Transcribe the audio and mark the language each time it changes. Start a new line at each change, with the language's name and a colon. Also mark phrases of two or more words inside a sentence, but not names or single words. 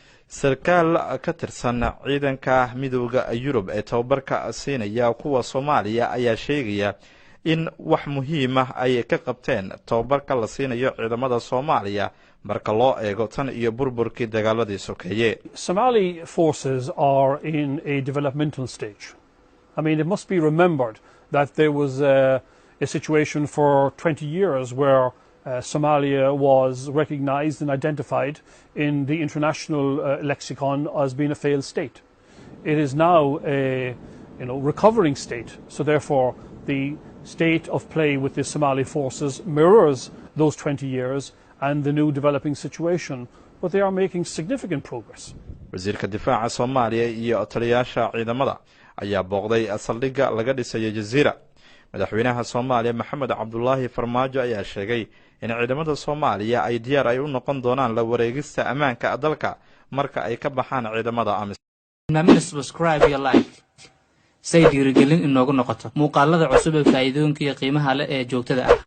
Somali: sarkaal ka tirsan ciidanka midowga Yurub ee tababarka siinaya kuwa Soomaaliya ayaa sheegaya in wax muhiim ah ay ka qabteen tababarka la siinayo ciidamada Soomaaliya marka loo eego tan iyo burburkii dagaaladii sokeeye.
English: Somali forces are in a developmental stage. I mean, it must be remembered that there was a situation for 20 years where Somalia was recognized and identified in the international lexicon as being a failed state. It is now a recovering state, so therefore the state of play with the Somali forces mirrors those 20 years and the new developing situation, but they are making significant progress.
Somali: wasiirka difaaca Soomaaliya iyo taliyaasha ciidamada ayaa booqday saldhigga laga dhisay Jazeera. madaxweynaha Soomaaliya Maxamed Cabdullaahi Farmaajo ayaa sheegay in ciidamada Soomaaliya ay diyaar ay u noqon doonaan la wareegista amaanka dalka marka ay ka baxaan ciidamada
English: AMISOM. Subscribe your like.
Somali: Say dhiirigelin inoogu noqoto muuqaalada cusub ee faa'iidooyinka iyo qiimaha leh ee joogtada ah.